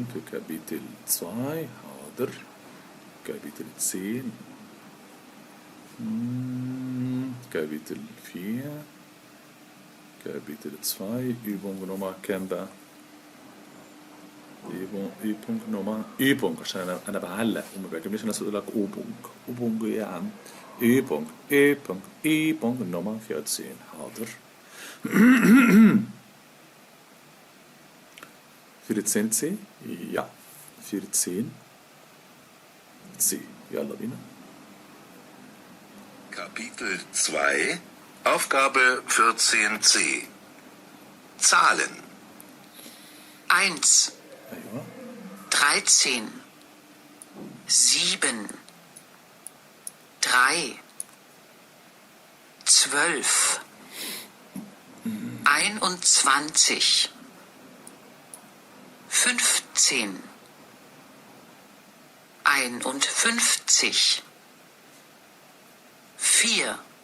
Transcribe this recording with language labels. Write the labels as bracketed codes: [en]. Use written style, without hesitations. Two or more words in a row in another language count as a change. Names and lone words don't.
[ar] في كابيتل 2. حاضر. كابيتل 10. [de] Kapitel 4. Kapitel 2. Übung Nummer [ar] كام بقى؟ [de] Übung Nummer Übung، [ar] عشان انا بعلق وما بيعجبنيش الناس تقول لك Übung ايه يا عم؟ [de] Übung Nummer 14. حاضر. 14 C. Ja. [ar] 14 C. يلا بينا. [de] Kapitel 2, Aufgabe 14c. Zahlen. 1, [ar] ايوه. [de] 13, 7, 3, 12, 21, 15, 51, 4,